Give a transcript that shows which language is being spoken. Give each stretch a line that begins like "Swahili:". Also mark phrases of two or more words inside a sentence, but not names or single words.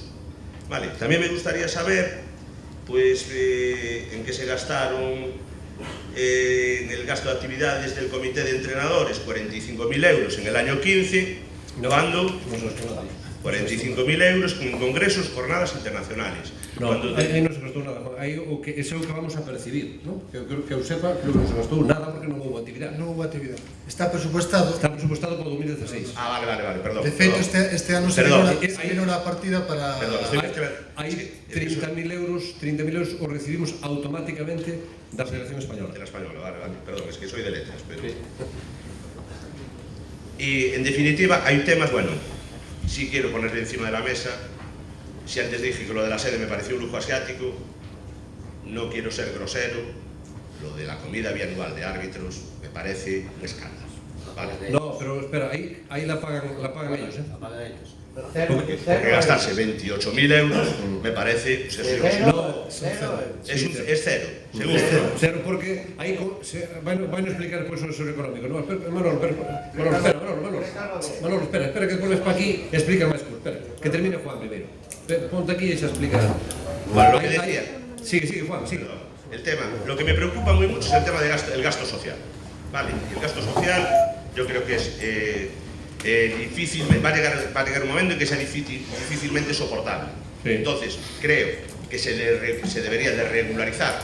Spanish: Vale, también me gustaría saber pues, en qué se gastaron en el gasto de actividades del comité de entrenadores 45.000 euros en el año 15, cuando 45.000 euros en congresos, jornadas internacionales. No,
Galician: aí non se gastou nada, aí o que ese é o que vamos a percibir, ¿no? Que eu sepa, creo que non se gastou nada porque non houve actividade. Non houve actividade.
Spanish: Está presupuestado. Está presupuestado para 2016. Ah, vale, perdón.
Galician: De feito, este ano se menora a partida para... Perdón, Hai 30.000 euros o recibimos automáticamente da Federación Española.
Spanish: De la Española, vale, perdón, es que soy de letras, pero... Y, en definitiva, hay temas, bueno, sí quiero ponerle encima de la mesa. Si antes dije que lo de la sede me pareció un lujo asiático, no quiero ser grosero, lo de la comida bianual de árbitros me parece un escándalo. ¿Vale? No, pero espera, ahí la pagan ellos, ¿eh? La pagan ellos. Porque gastarse 28.000 euros me parece... No, es cero, seguro.
Galician: Cero, porque aí van a explicar despois o seu económico. No, Manolo, espera, que pones para aquí e explica máis curso. Espera, que termine Juan primeiro. Ponte aquí e xa explica.
Spanish: Bueno, lo que decía. Sigue, Juan, sigue. El tema, lo que me preocupa muy mucho es el tema del gasto social. ¿Vale? Y el gasto social yo creo que es difícil, va a llegar un momento en que sea difícilmente soportable. Sí. Entonces, creo que se debería de regularizar.